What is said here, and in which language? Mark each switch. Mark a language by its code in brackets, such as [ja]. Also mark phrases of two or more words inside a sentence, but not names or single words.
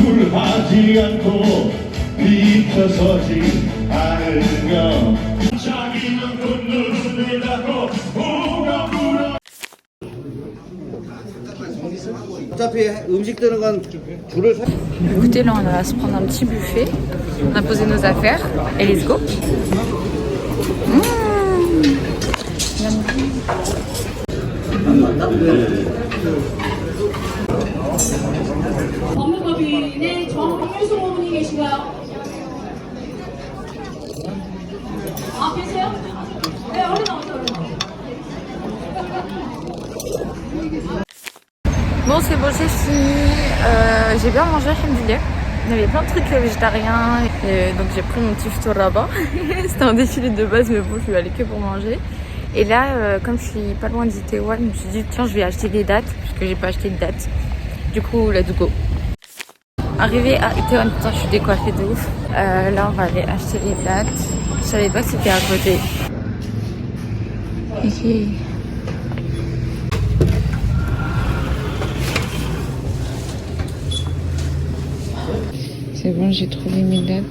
[ko] 하지 않고 비켜서지 않으며 자기는 곧 눈을 닫고 우가 불어. 어차피 음식 드는 건 줄을 서. [fr] Écoutez, là on va se prendre un petit buffet. On a posé nos affaires et [en] let's go. [ko] 법무법인의 정유소 분이 계신가요? 아, 계세요? 네, 얼른 나오세요, 얼른 나오세요. [fr] Bon, c'est bon, c'est fini. J'ai bien mangé, alhamdoulilah. Il y avait plein de trucs végétariens. Et donc j'ai pris mon petit tour là-bas. C'était un défilé de base, mais bon, je suis allée que pour manger. Et là, comme je suis pas loin d'Itaewon, je me suis dit, tiens, je vais acheter des dates, parce que j'ai pas acheté de dates. Du coup, [en] let's go. [fr] Arrivé à Itaewon, putain, je suis décoiffée de ouf. Là, on va aller acheter les dates. Je savais pas que c'était à côté. Ok. C'est bon, j'ai trouvé mes dates.